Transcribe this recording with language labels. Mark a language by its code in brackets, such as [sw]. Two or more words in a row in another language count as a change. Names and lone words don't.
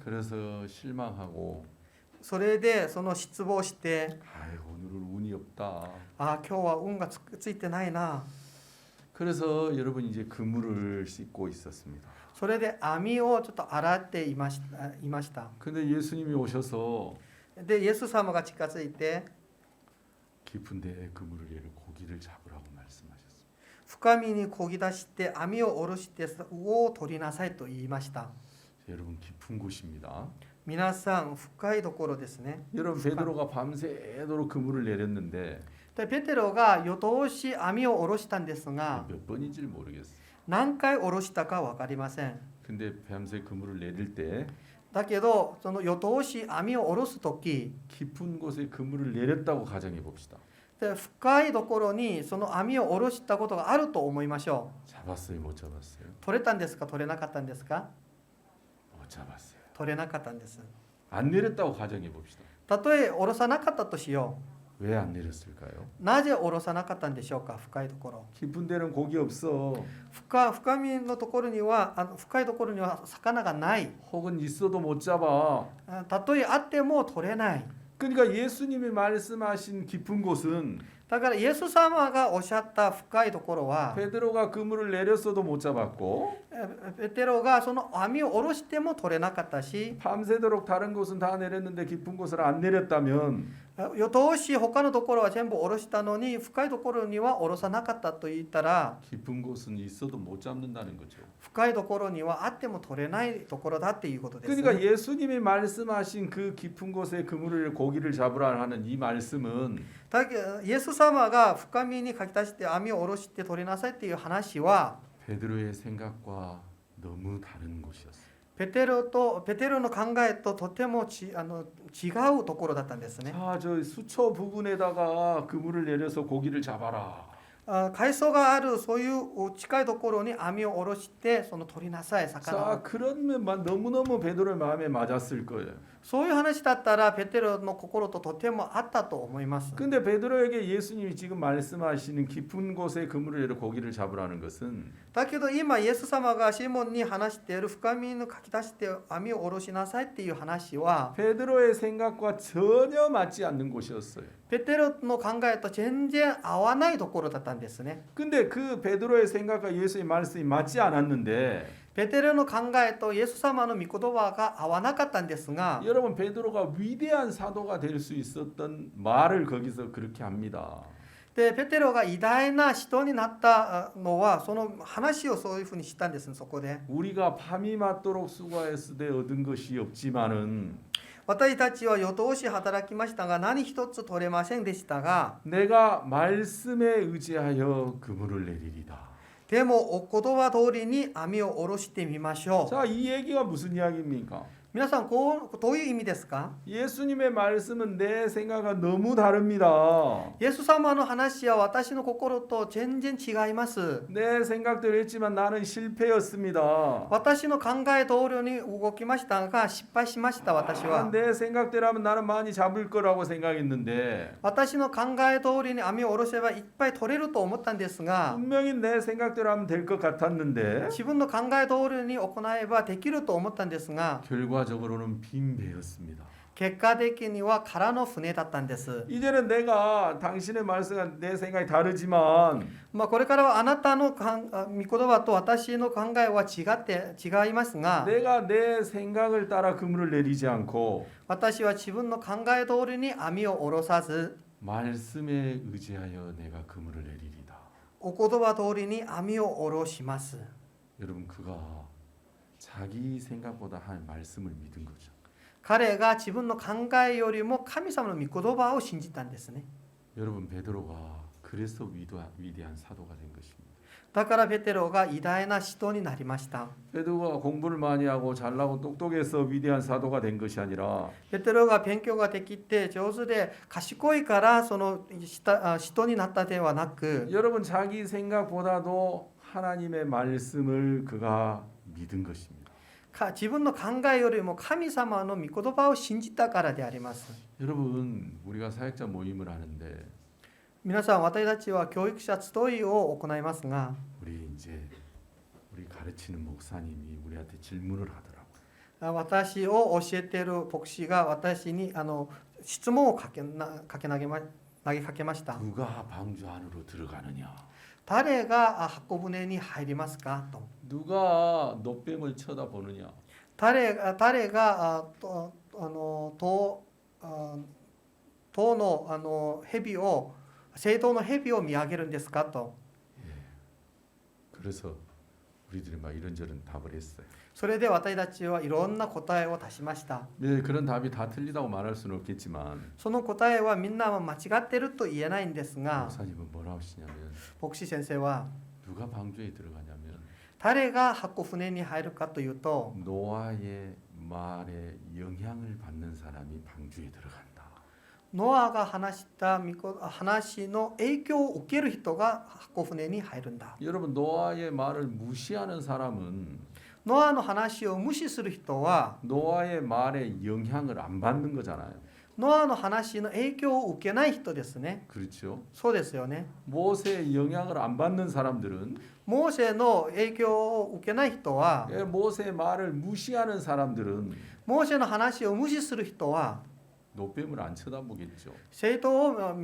[ko] 그래서 실망하고 [ja] それでその失望して [ko] 아이 오늘은 운이 없다. [ja] 今日は運がついてないな。 [ko] 그래서 여러분 이제 그물을 씻고 있었습니다. [ja] それで網をちょっと洗っていました。 [ko] 근데 예수님이 오셔서 [ja] でイエス様が近づいて [ko] 깊은 데에 그물을 내려 고기를 잡으라고 말씀하셨습니다. [ja] 深みに漕ぎ出して網を下ろして魚を取りなさいと言いました。 [ko] 여러분 깊은 곳입니다. [ja] 皆さん深いところですね。 [ko] 여러분 베드로가 밤새도록 그물을 내렸는데 [ja] でペテロが夜通し網を下ろしたんですが [ko] 몇 번인지를 모르겠어요. [ja] 何回下ろしたか分かりません。 [ko] 근데 밤새 그물을 내릴 때 [ja] だけどその夜通し網を下ろす時 [ko] 깊은 곳에 그물을 내렸다고 가정해 봅시다. [ja] で深いところにその網を下ろしたことがあると思いましょう。 [ko] 잡았어요, 못 잡았어요? [ja] 取れたんですか取れなかったんですか？ [ko] 못 잡았어요. [ja] 取れなかったんです。 [ko] 안 내렸다고 가정해 봅시다. [ja] たとえ下ろさなかったとしよ [ko] 왜 안 내렸을까요? [ja] う。なぜ下ろさなかったんでしょうか。深いところ。 [ko] 깊은 데는 고기 없어. [ja] 深みのところには深いところには魚がない。 [ko] 혹은 있어도 못 잡아. [ja] たとえあっても取れない。 [ko] 그러니까 예수님이 말씀하신 깊은 곳은 [ja] だからイエス様がおっしゃった深いところは [ko] 베드로가 그물을 내렸어도 못 잡았고 [ja] ペテロがその網を下ろしても取れなかったし [ko] 밤새도록 다른 곳은 다 내렸는데 깊은 곳을 안 내렸다면 [ja] 夜通し他のところは全部下ろしたのに深いところには下ろさなかったと言ったら [ko] 깊은 곳은 있어도 못 잡는다는 거죠. [ja] 深いところにはあっても取れないところだっていうことです、 [ko] 그러니까 예수님이 말씀하신 그 깊은 곳에 그물을 고기를 잡으라 하는 이 말씀은 [ja] だけどイエス様が深みにかき出して網を下ろして取りなさいっていう話は [ko] 베드로의 생각과 너무 다른 곳이었어요. [ja] ペテロの考えととても違うところだったんですね。 [ko] 자, 저 수초 부근에다가 그물을 내려서 고기를 잡아라. [ja] 海藻があるそういう近いところに網を下ろしてその取りなさい魚 [ko] 자, [ja] を [ko] 그러면 너무너무 베드로의 마음에 맞았을 거예요. [ja] そういう話だったらペテロの心ととてもあったと思います。 [ko] 근데 베드로에게 예수님이 지금 말씀하시는 깊은 곳에 그물을 내려 고기를 잡으라는 것은 [ja] だけど今イエス様がシモンに話している深みにかき出して網を下ろしなさいっていう話は [ko] 베드로의 생각과 전혀 맞지 않는 곳이었어요. [ja] ペテロの考えと全然合わないところだったんですね。 [ko] 근데 그 베드로의 생각과 예수의 말씀이 맞지 않았는데 [ja] ペテロの考えとイエス様の御言葉が合わなかったんですが [ko] 여러분 베드로가 위대한 사도가 될 수 있었던 말을 거기서 그렇게 합니다. [ja] でペテロが偉大な人になったのはその話をそういうふうにしたんですね。そこで [ko] 우리가 밤이 맞도록 수고했을 때 얻은 것이 없지만은 [ja] 私たちは夜通し働きましたが何一つ取れませんでしたが [ko] 내가 말씀에 의지하여 그물을 내리리다. [ja] でもお言葉通りに網を下ろしてみましょう。 [ko] 자, 이 얘기가 무슨 이야기입니까? [ja] 皆さんどういう意味ですか？ [ko] 예수님의 말씀은 내 생각과 너무 다릅니다. [ja] イエス様の話は私の心と全然違います。 [ko] 내 생각대로 했지만 나는 실패였습니다. [ja] 私の考え通りに動きましたが失敗しました。私は [ko] 내 생각대로 하면 나는 많이 잡을 거라고 생각했는데 [ja] 私の考え通りに網を下ろせばいっぱい取れると思ったんですが [ko] 분명히 내 생각대로 하면 될 것 같았는데 [ja] 自分の考え通りに行えばできると思ったんですが [ko] 결과적으로는 빈 배였습니다. [ja] 結果的には空の船だったんです。 [ko] 이제는 내가 당신의 말씀과 내 생각이 다르지만 [ja] これからはあなたの御言葉と私の考えは違いますが [ko] 내가 내 생각을 따라 그물을 내리지 않고 [ja] 私は自分の考え通りに網を下ろさず [ko] 말씀에 의지하여 내가 그물을 내리리다. [ja] お言葉通りに網を下ろします。 [ko] 여러분 그가 자기 생각보다 한 말씀을 믿은 거죠. [ja] 彼が自分の考えよりも神様の御言葉を信じたんですね。 [ko] 여러분 베드로가 그래서 위대한 사도가 된 것입니다. [ja] だからペテロが偉大な使徒になりました。 [ko] 베드로가 공부를 많이 하고 잘나고 똑똑해서 위대한 사도가 된 것이 아니라 [ja] ペテロが勉強ができて上手で賢いからその使徒になったではなく [ko] 여러분 자기 생각보다도 하나님의 말씀을 그가 믿은 것입니다. [ja] 自分の考えよりも神様の御言葉を信じたからであります。 [ko] 여러분 우리가 사역자 모임을 하는데 [ja] 皆さん私たちは教育者集いを行いますが [ko] 우리 가르치는 목사님이 우리한테 질문을 하더라고요. [ja] 私を教えている牧師が私に質問を投げかけました。 [ko] 누가 방주 안으로 들어가느냐? [ja] 誰が箱舟に入りますかと。 [ko] 누가 노뱀을 쳐다보느냐? [ja] 誰が塔の蛇を聖堂の蛇を見上げるんですかと。 [ko] 그래서 우리들이 막 이런저런 답을 했어요. [ja] それで私たちはいろんな答えを出しました。 [ko] 네, 그런 답이 다 틀리다고 말할 수는 없겠지만 [ja] その答えはみんなは間違ってると言えないんですが [ko] 목사님은 뭐라 하시냐면 [ja] 牧師先生は [ko] 누가 방주에 들어가냐면 [ja] 誰が箱舟に入るかというと [ko] 노아의 말에 영향을 받는 사람이 방주에 들어간다. [ja] ノアが話した話の影響を受ける人が箱舟に入るんだ。 [ko] 여러분 노아의 말을 무시하는 사람은 [ja] ノアの話を無視する人は [ko] 노아의 말에 영향을 안 받는 거잖아요. [ja] ノアの話の影響を受けない人ですね。 [ko] 그렇죠? [ja] そうですよね。 [ko] 모세의 영향을 안 받는 사람들은 [ja] モーセの影響を受けない人は [ko] 모세의 말을 무시하는 사람들은 [ja] モーセの話を無視する人は [ko] 노뱀을 안 쳐다보겠죠.